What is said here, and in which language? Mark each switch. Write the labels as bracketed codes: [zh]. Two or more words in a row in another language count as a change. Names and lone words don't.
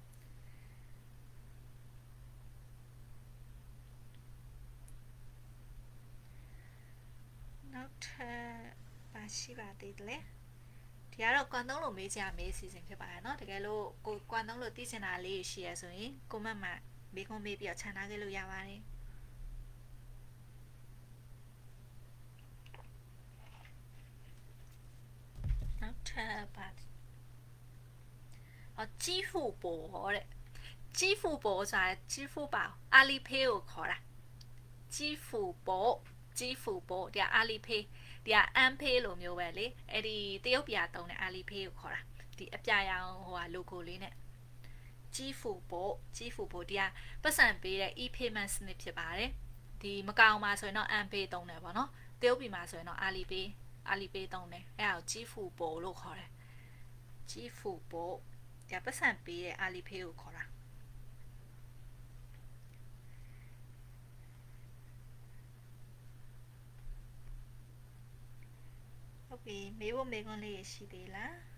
[my] နောက်ထပ်ပါရှိပါသေးတယ်လေဒီကတော့ကွမ်တုံးလိုမေးချင်မေးစီစဉ်ဖြစ်ပါတယ်เนาะတကယ်လို့ကိုကွမ်တုံးလိုသိချင်တာလေးရှိရဆိုရင်ကိုမတ်မှာမေးခွန်းမေးပြီးတော့ခြံထားခဲ့လို့ရပါတယ် နောက်ထပ်ပါ支付寶တဲ့支付寶ဆိုတာ支付寶阿里 pay ကိုခေါ်တာ支付寶ဒီက阿里 pay ဒီက M pay လိုမျိုးပဲလေအဲ့ဒီတရုတ်ပြည်တုံးတဲ့阿里 pay ကိုခေါ်တာဒီအပြရောင် ဟိုဟာ logo လေးနဲ့支付寶ဒီကပတ်စံပေးတဲ့ e-payment စနစ်ဖြစ်ပါတယ်ဒီမကောင်မှာဆိုရင်တော့ M pay တုံးတယ်ပေါ့နော်တရုတ်ပြည်မှာဆိုရင်တော့阿里 pay တုံးတယ်အဲ့ဒါကို支付寶လို့ခေါ်တယ်支付寶ဒီပတ်စံပေးတဲ့阿里 pay ကိုခေါ်တာဟုတ်ပြီမေးဖို့မေးခွန်းလေးရှိသေးလား